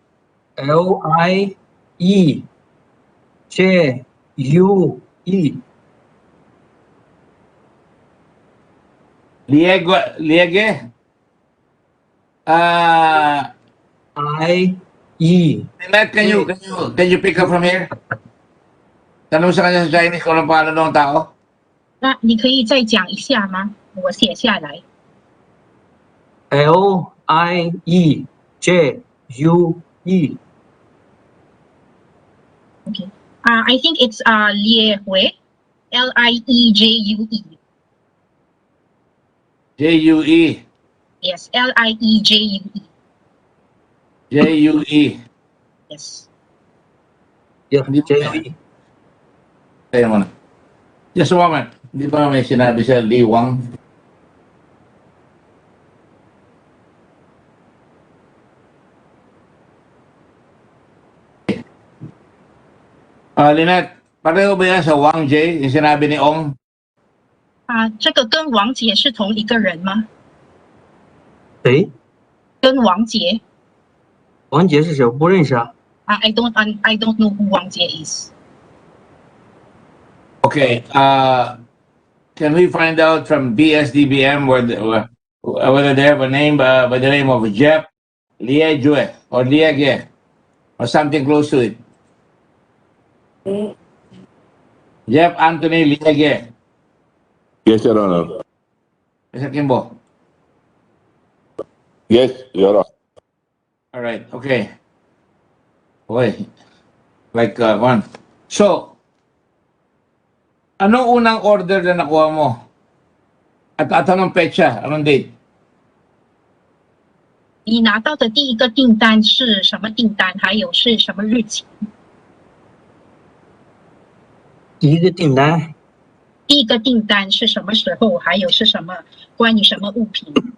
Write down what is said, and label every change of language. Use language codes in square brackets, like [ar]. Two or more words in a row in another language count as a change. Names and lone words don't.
[en] L-I-E. J-U-E. Liege? I-E. Matt, can you pick up from here? [tl] Tanong sa kanya sa Chinese kung anong pangalan ng tao. [zh] 那你可以再讲一下吗？我写下来。 [en] L-I-E-J-U-E. Okay. I think it's Liegue. L-I-E-J-U-E. J-U-E. Yes, L-I-E-J-U-E. J-U-E. Yes. Yeah, J-U-E. [tl] Kaya mo na. [en] Just a moment. [tl] Di ba may sinabi siya, Li Wang? Lynette, pareho ba yan sa Wang J, yung sinabi ni Ong? [zh] 这个跟王杰是同一个人吗？谁？跟王杰。王杰是谁？我不认识啊。 [en] I don't know who Wang Jie is. Okay. Can we find out from BSDBM whether they have a name by the name of Jeff Liege or Liege or something close to it? Jeff Anthony Liege. Yes, Your Honor. Mr. Kimbo. Yes, Your Honor. All right. Okay. Okay. Like one. So, [tl] anong unang order na nakuha mo? At anong petsa? Anong date? [zh] 你拿到的第一个订单是什么订单？还有是什么日期？第一个订单。第一个订单是什么时候？还有是什么？关于什么物品？